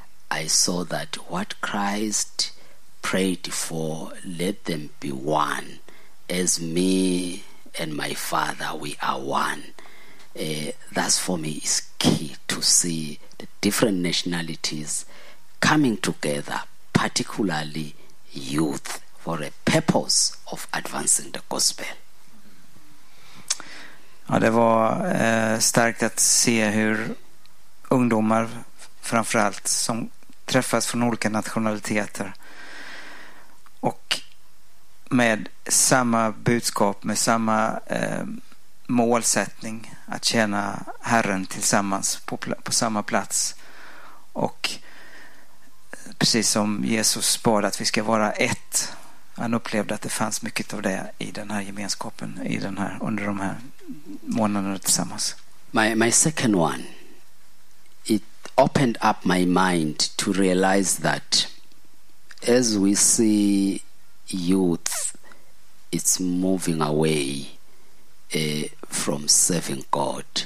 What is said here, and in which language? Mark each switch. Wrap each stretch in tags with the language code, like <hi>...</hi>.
<en>I saw that what Christ prayed for, let them be one, as me and my Father, we are one. That's for me is key, to see the different nationalities coming together, particularly youth, for a purpose of advancing the gospel.</en> <sv>Ja, det var starkt att se hur ungdomar framförallt som träffas från olika nationaliteter och med samma budskap, med samma målsättning att tjäna Herren tillsammans på samma plats, och precis som Jesus bad att vi ska vara ett. Han upplevde att det fanns mycket av det i den här gemenskapen, i den här, under de här månaderna tillsammans.</sv> <en>My second one, it opened up my mind to realize that as we see youth, it's moving away from serving God.</en>